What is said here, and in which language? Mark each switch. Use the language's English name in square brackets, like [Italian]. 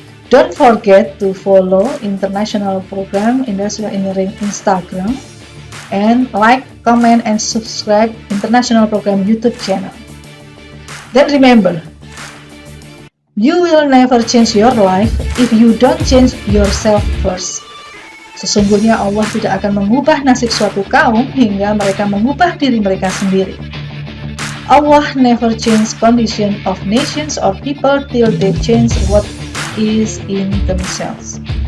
[English] Don't forget to follow International Program Industrial Engineering Instagram and like, comment, and subscribe International Program YouTube channel. Then remember, you will never change your life if you don't change yourself first. [Indonesian] Sesungguhnya Allah tidak akan mengubah nasib suatu kaum hingga mereka mengubah diri mereka sendiri. [English] Allah never change condition of nations or people till they change what is in themselves.